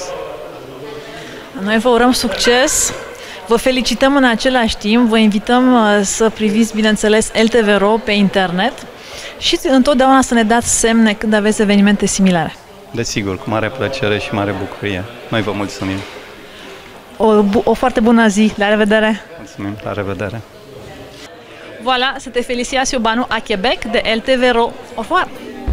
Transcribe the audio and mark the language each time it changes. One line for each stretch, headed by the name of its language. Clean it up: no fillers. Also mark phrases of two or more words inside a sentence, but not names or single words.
Romanian: Noi vă urăm succes, vă felicităm în același timp, vă invităm să priviți, bineînțeles, LTV.ro pe internet și întotdeauna să ne dați semne când aveți evenimente similare. Desigur, cu mare plăcere și mare bucurie. Noi vă mulțumim. O foarte bună zi. La revedere! Mulțumim, la revedere!
French: Voilà, c'était Félicitations Banu à Québec de LTV.ro. Au revoir!